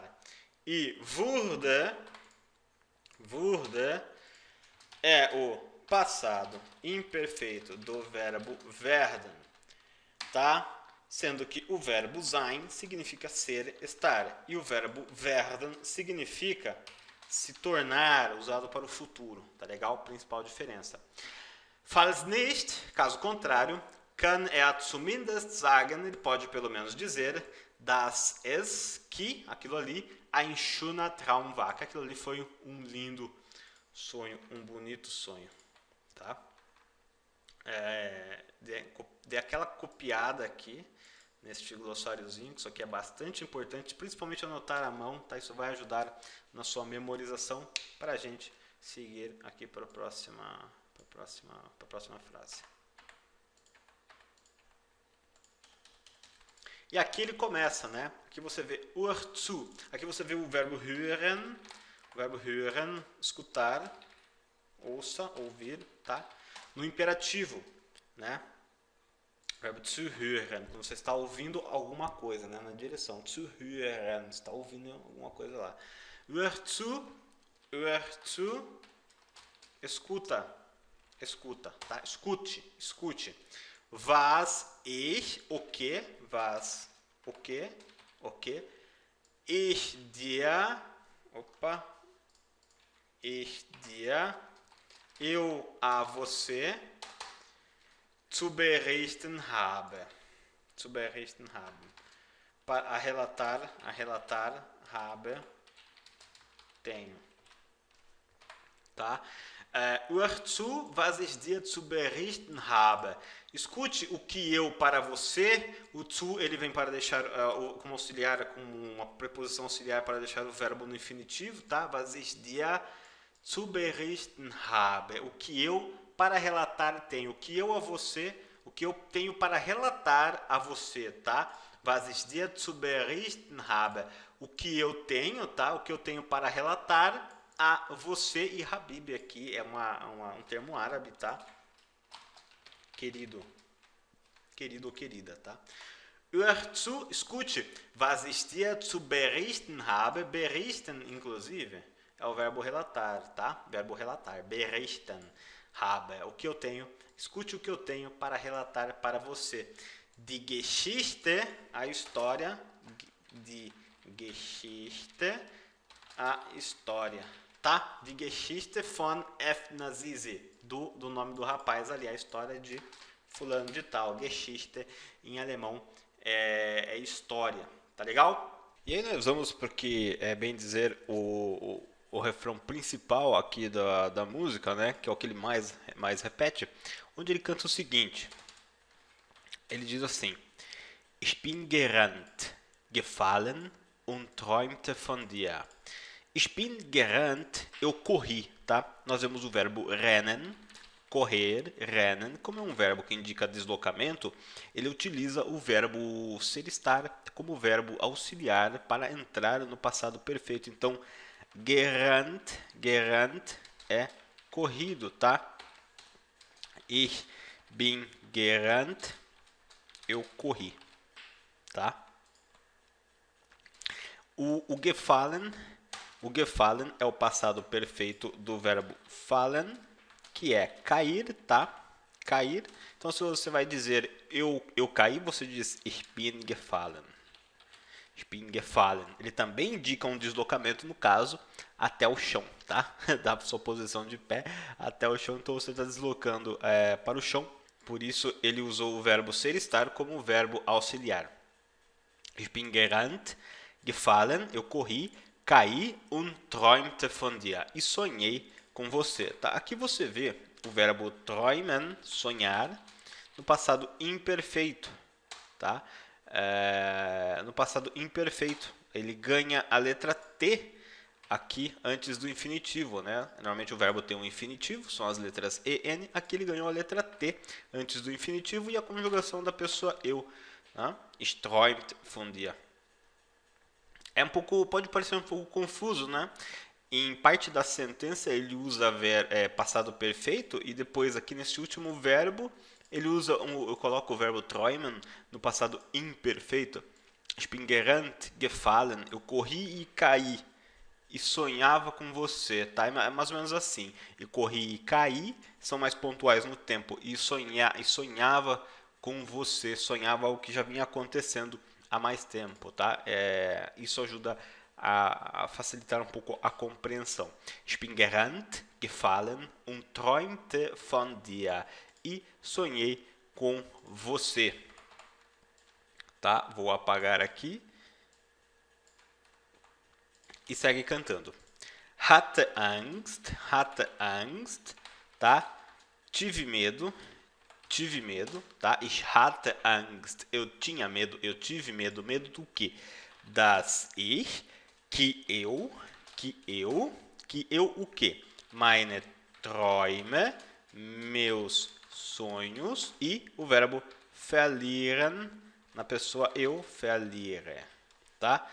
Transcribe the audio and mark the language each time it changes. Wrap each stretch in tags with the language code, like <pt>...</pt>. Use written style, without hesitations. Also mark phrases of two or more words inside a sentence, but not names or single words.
<pt>E wurde é o passado imperfeito do verbo werden. Tá? Sendo que o verbo sein significa ser, estar, e o verbo werden significa se tornar, usado para o futuro. Tá legal? Principal diferença.</pt> <de>Falls nicht,</de> <pt>caso contrário,</pt> <de>kann zumindest sagen,</de> <pt>ele pode pelo menos dizer,</pt> <de>dass es,</de> <pt>que aquilo ali,</pt> <de>ein schöner Traum war,</de> <pt>que aquilo ali foi um lindo sonho, um bonito sonho. Tá? Dei aquela copiada aqui neste glossáriozinho, que isso aqui é bastante importante, principalmente anotar à mão, tá? Isso vai ajudar na sua memorização para a gente seguir aqui para a próxima frase. E aqui ele começa, né? Aqui você vê zu. Aqui você vê o verbo hören, escutar, ouça, ouvir, tá? No imperativo, né?</pt> <de>Verbo zu hören,</de> <pt>quando você está ouvindo alguma coisa, né? Na direção,</pt> <de>zu hören,</de> <pt>você está ouvindo alguma coisa lá. zu, escuta, tá? Escute.</pt> <de>Was ich,</de> <pt>o que,</pt> <de>ich dir,</de> <pt>eu a você,</pt> <de>zu berichten habe.</de> <pt>A relatar, habe, tenho. Tá?</pt> <de>Hör zu, was ich dir zu berichten habe.</de> <pt>Escute o que eu para você. O zu ele vem para deixar como auxiliar, como uma preposição auxiliar para deixar o verbo no infinitivo, tá?</pt> <de>Was ich dir zu berichten habe.</de> <pt>O que eu para relatar tenho. O que eu a você, o que eu tenho para relatar a você, tá?</pt> <de>Was ich dir zu berichten habe.</de> <pt>O que eu tenho, tá? O que eu tenho para relatar a você. E Habib aqui é um termo árabe, tá? Querido ou querida, tá?</pt> <de>Hör zu, escute. Was ich dir zu berichten habe. Berichten,</de> <pt>inclusive, é o verbo relatar, tá? Verbo relatar.</pt> <de>Berichten habe.</de> <pt>O que eu tenho. Escute o que eu tenho para relatar para você.</pt> <de>Die Geschichte,</de> <pt>a história.</pt> <de>Die Geschichte,</de> <pt>a história. Tá?</pt> <de>Die Geschichte von F. Nazizi.</de> <pt>Do nome do rapaz ali, a história de fulano de tal. Geschichte, em alemão, é história. Tá legal? E aí nós vamos porque é bem dizer o refrão principal aqui da música, né? Que é o que ele mais repete, onde ele canta o seguinte. Ele diz assim:</pt> <de>Ich bin gerannt, gefallen und träumte von dir. Ich bin gerannt,</de> <pt>eu corri, tá? Nós vemos o verbo rennen, correr, rennen. Como é um verbo que indica deslocamento, ele utiliza o verbo ser estar como verbo auxiliar para entrar no passado perfeito. Então, gerannt é corrido, tá?</pt> <de>Ich bin gerannt,</de> <pt>eu corri, tá? O gefallen é o passado perfeito do verbo fallen, que é cair, tá? Cair. Então, se você vai dizer eu caí, você diz</pt> <de>Ich bin gefallen. Ich bin gefallen.</de> <pt>Ele também indica um deslocamento, no caso, até o chão, tá? Da sua posição de pé até o chão. Então, você está deslocando para o chão. Por isso, ele usou o verbo ser estar como verbo auxiliar.</pt> <de>Ich bin gerannt, gefallen,</de> <pt>eu corri, caí</pt> <de>und träumte von dir.</de> <pt>E sonhei com você. Tá? Aqui você vê o verbo träumen, sonhar, no passado imperfeito. Tá? No passado imperfeito. Ele ganha a letra T aqui antes do infinitivo. Né? Normalmente o verbo tem um infinitivo, são as letras E, N. Aqui ele ganhou a letra T antes do infinitivo e a conjugação da pessoa eu. Tá?</pt> <de>Ich träumte von dir.</de> <pt>Pode parecer um pouco confuso, né? Em parte da sentença ele usa passado perfeito e depois aqui nesse último verbo ele usa eu coloco o verbo träumen no passado imperfeito.</pt> <de>Ich bin gerannt, gefallen,</de> <pt>eu corri e caí e sonhava com você, tá? É mais ou menos assim. Eu corri e caí, são mais pontuais no tempo e sonhava com você, sonhava algo que já vinha acontecendo há mais tempo, tá? Isso ajuda a facilitar um pouco a compreensão.</pt> <de>Ich bin gerannt, gefallen und träumte von dir.</de> <pt>E sonhei com você. Tá? Vou apagar aqui. E segue cantando.</pt> <de>Hatte Angst,</de> <pt>tá? Tive medo, tá?</pt> <de>Ich hatte Angst,</de> <pt>eu tinha medo, eu tive medo. Medo do quê?</pt> <de>Das ich,</de> <pt>que eu o quê?</pt> <de>Meine Träume,</de> <pt>meus sonhos, e o verbo verlieren, na pessoa eu, verliere, tá?</pt>